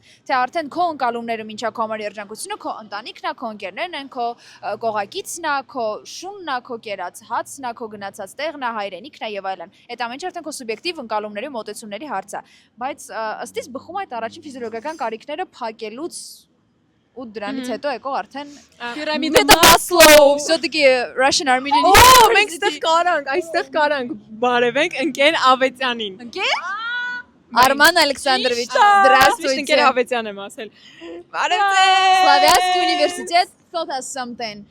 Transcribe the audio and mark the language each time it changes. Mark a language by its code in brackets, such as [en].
[hy] թե արդեն քո ընկալումները մինչա քո համար երջանկությունը, քո ընտանիքն է, քո ընկերներն են, քո կողակիցն է, քո շունն է, քո կերած հացն է, քո գնացած տեղն է, հայրենիքն է եւ այլն։ Այդ ամենը արդեն քո սուբյեկտիվ ընկալումների մոտեցումների հարց է, բայց ըստ իս բխում այդ առաջին ֆիզիոլոգիական կարիքները փակելուց ու դրանից հետո եկող արդեն Պիրամիդա [en] Maslow, [ru] все-таки [en] Russian Armenian [hy] Օ, մենք ստեղ կարանք, այստեղ կարանք բարևենք ընկեր Ավետյանին։ Ընկեր Арман Александрович, [ru] Здравствуйте. Ընկեր здравствуйте. [hy] Ավետյան եմ ասել։ [en] Славянский университет, thought us something.